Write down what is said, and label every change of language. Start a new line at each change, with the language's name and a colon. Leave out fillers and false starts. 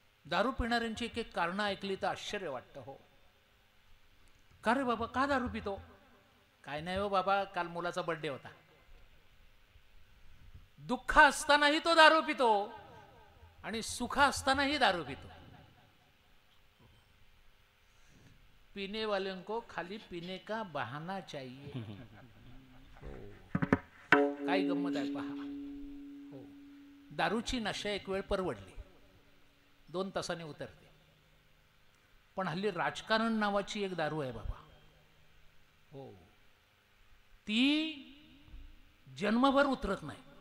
Marathi: दारू पिणाऱ्यांची एक एक कारणं ऐकली तर आश्चर्य वाटतं. हो, का रे बाबा, का दारू पितो? काय नाही हो बाबा, काल मुलाचा बर्थडे होता. दुःख असतानाही तो दारू पितो आणि सुख असतानाही दारू पितो.
Hindi: पीने वालों को खाली पीने का बहाना चाहिए.
Marathi: काय गंमत आहे पहा. हो, दारूची नशा एक वेळ परवडली, 2 तासाने उतरते. पण हल्ली राजकारण नावाची एक दारू आहे बाबा. हो, ती जन्मभर उतरत नाही.